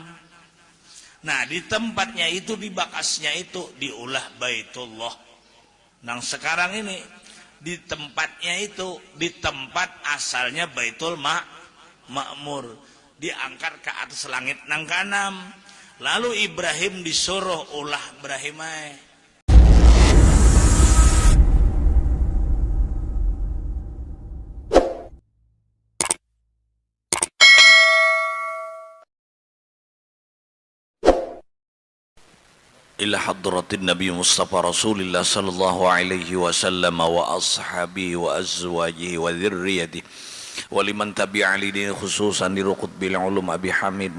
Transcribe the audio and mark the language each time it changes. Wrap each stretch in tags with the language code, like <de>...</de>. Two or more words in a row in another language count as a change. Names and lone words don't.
<bjn>Nah di tempatnya itu, di bakasnya itu diulah Baitullah. Nang sekarang ini di tempatnya itu, di tempat asalnya Baitul Ma'mur, diangkat ke atas langit nang keenam. Lalu Ibrahim disuruh ulah Ibrahimai.</bjn> <ar>إلى حضرة النبي مصطفى رسول الله صلى الله عليه وسلم وأصحابه وأزواجه وذريته ولمن تبع لدين خصوصا لقطب العلوم أبي حميد</ar>